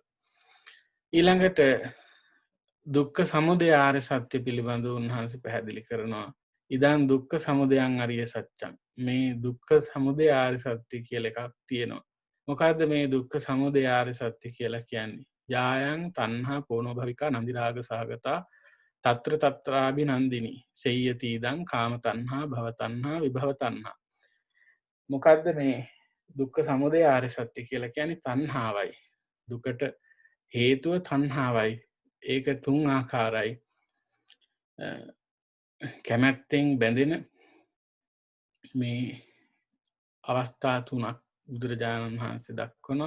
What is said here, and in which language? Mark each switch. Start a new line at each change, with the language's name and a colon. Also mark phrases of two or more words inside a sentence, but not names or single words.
Sinhala: ඊළඟට දුක්ඛ සමුදය ආර්ය සත්‍ය පිළිබඳව උන්වහන්සේ පැහැදිලි කරනවා.
Pali: ඉදන් දුක්ඛ සමුදයං අරිය සත්‍යං,
Sinhala: මේ දුක්ඛ සමුදය ආර්ය සත්‍ය කියලා එකක් තියෙනවා. මොකද්ද මේ දුක්ඛ සමුදය ආර්ය සත්‍ය කියලා කියන්නේ?
Pali: යායන් තණ්හා පෝනෝ භවිකා නන්දි රාග සහගතා తත්‍ර తත්‍රාභි නන්දිනී සෙය්‍යති ඉදං කාම තණ්හා භව තණ්හා විභව තණ්හා.
Sinhala: මොකද්ද මේ දුක්ඛ සමුදය ආර්ය සත්‍ය කියලා කියන්නේ? තණ්හාවයි. දුකට හේතුව තණ්හාවයි. ඒක තුන් ආකාරයි. කැමැත්තෙන් බැඳෙන මේ අවස්ථා තුනක් බුදුරජාණන් වහන්සේ දක්වනවා.